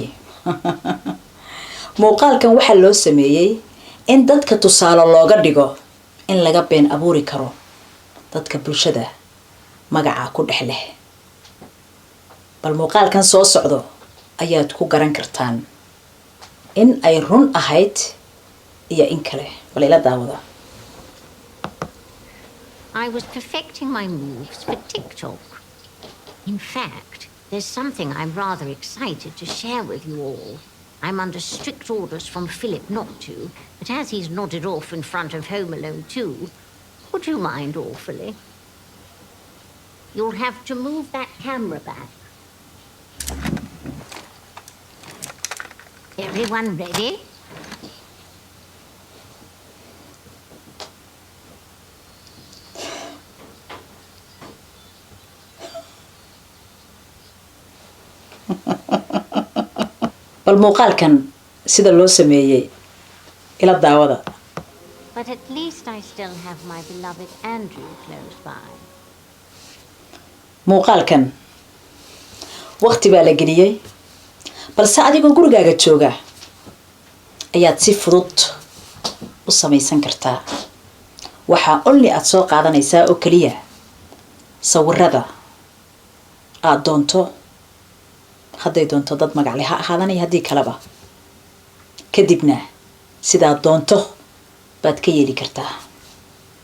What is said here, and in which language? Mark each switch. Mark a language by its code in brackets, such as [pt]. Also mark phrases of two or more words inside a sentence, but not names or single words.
[so] muuqaalkan waxaa loo sameeyey in dadka tusaale looga dhigo in laga been abuuri karo dadka bulshada magaca ku dhex leh. bal muuqaalkan soo socdo ayaad ku garan kartaan in ay run ahayd iyo in kale. bal ila daawada. [en] I was perfecting my moves for TikTok. In fact, there's something I'm rather excited to share with you all. I'm under strict orders from Philip not to, but as he's nodded off in front of Home Alone 2, would you mind awfully? You'll have to move that camera back. Everyone ready? [so] bal muuqaalkan sida loo sameeyey ila daawada. [en] But at least I still have my beloved Andrew close by. [so] muuqaalkan waqti baa la geliyey, balse adigoo gurigaaga jooga ayaad si fudud u samaysan kartaa. waxaa only aad soo qaadanaysaa oo keliya sawirada aad doonto, hadday doonto dad magacle ha ahaadanaya haddii kaleba, kadibna sidaad doonto baad ka yeeli kartaa.